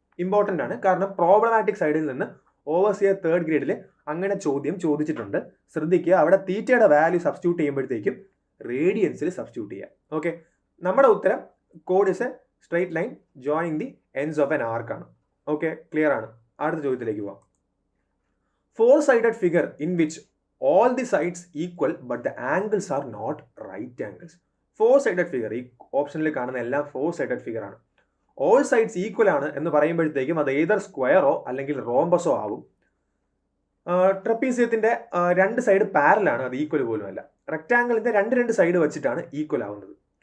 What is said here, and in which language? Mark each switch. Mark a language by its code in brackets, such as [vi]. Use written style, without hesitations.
[ml] Important ആണ്, കാരണം problematic സൈഡിൽ നിന്ന് ഓവർസിയർ തേർഡ് ഗ്രേഡിൽ അങ്ങനെ ചോദ്യം ചോദിച്ചിട്ടുണ്ട്. ശ്രദ്ധിക്കുക, അവിടെ തീറ്റയുടെ വാല്യൂ സബ്സ്റ്റിറ്റ്യൂട്ട് ചെയ്യുമ്പോഴത്തേക്കും റേഡിയൻസിൽ സബ്സ്റ്റിറ്റ്യൂട്ട് ചെയ്യുക. ഓക്കെ, നമ്മുടെ ഉത്തരം [en] code is A straight line joining the ends of N [ml] ആർക്കാണ്. ഓക്കെ, ക്ലിയർ ആണ്. അടുത്ത ചോദ്യത്തിലേക്ക് പോവാം. [en] 4-sided figure in which all the sides equal but the angles are not right angles. [ml] 4-sided figure, ഈ ഓപ്ഷനിൽ കാണുന്ന എല്ലാം 4-sided figure ആണ്. ഓൾ സൈഡ്സ് ഈക്വൽ ആണ് എന്ന് പറയുമ്പോഴത്തേക്കും അത് ഏതർ സ്ക്വയറോ അല്ലെങ്കിൽ റോംബസോ ആവും. ട്രപ്പീസിയത്തിൻ്റെ 2 സൈഡ് പാരലാണ്, അത് ഈക്വൽ പോലും അല്ല. റെക്റ്റാങ്കിളിൻ്റെ 2 സൈഡ് വെച്ചിട്ടാണ് ഈക്വൽ ആവുന്നത്.